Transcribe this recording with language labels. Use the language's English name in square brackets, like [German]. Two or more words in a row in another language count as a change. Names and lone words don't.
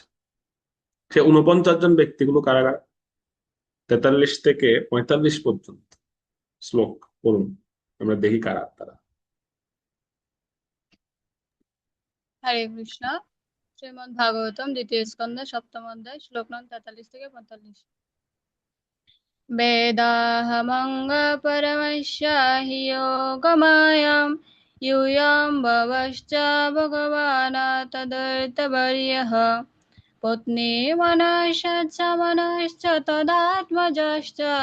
[Bangla] সে 49 জন ব্যক্তিগুলো কারা কারা? 43 থেকে 45 পর্যন্ত শ্লোক পড়ুন, আমরা দেখি কারা তারা। হরে কৃষ্ণ। শ্রীমদ্ ভাগবতম 2য় স্কন্ধ 7ম অধ্যায় শ্লোক নং 43 থেকে 45। [Sanskrit] वेदाहमङ्ग परमस्य हि योगमायां यूयं भवश्च भगवान् तदर्थवर्यः पत्नी मनश्च मनश्च तदात्मजश्च